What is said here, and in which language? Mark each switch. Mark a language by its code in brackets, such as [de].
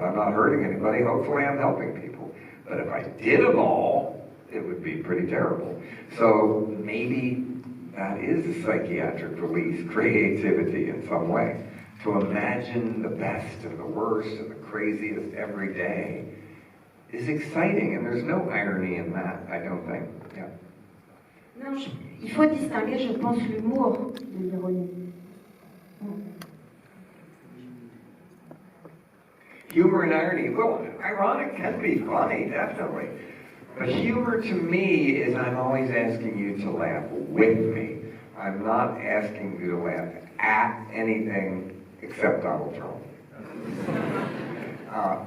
[en] I'm not hurting anybody. Hopefully I'm helping people. But if I did them all, it would be pretty terrible. So maybe that is a psychiatric release, creativity in some way. To imagine the best and the worst and the craziest every day is exciting, and there's no irony in that, I don't think. Yeah. [fr] Non, il faut distinguer, je pense, l'humour de l'ironie. [en] Humor and irony, well, ironic can be funny, definitely. But humor to me is I'm always asking you to laugh with me. I'm not asking you to laugh at anything except Donald Trump.